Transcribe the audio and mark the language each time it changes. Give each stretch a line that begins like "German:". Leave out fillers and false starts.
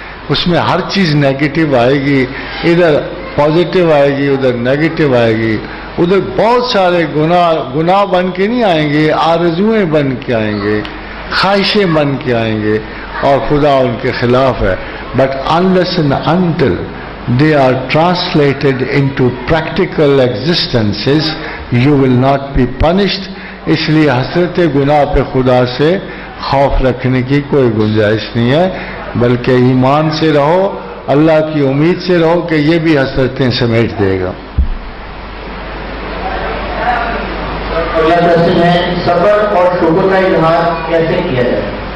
Urdu: اس میں ہر چیز نیگیٹو آئے گی، ادھر پازیٹو آئے گی، ادھر نیگیٹو آئے گی. ادھر بہت سارے گناہ بن کے نہیں آئیں گے، آرزویں بن کے آئیں گے، خواہشیں بن کے آئیں گے، اور خدا ان کے خلاف ہے.
English: But unless and until they are translated into practical existences, you will not be punished.
Urdu: اس لیے حسرت گناہ پہ خدا سے خوف رکھنے کی کوئی گنجائش نہیں ہے، بلکہ ایمان سے رہو، اللہ کی امید سے رہو کہ یہ بھی حسرتیں سمیٹ دے گا. اگلا کوشچن ہے صبر اور شکر کا اظہار کیسے کیا جائے؟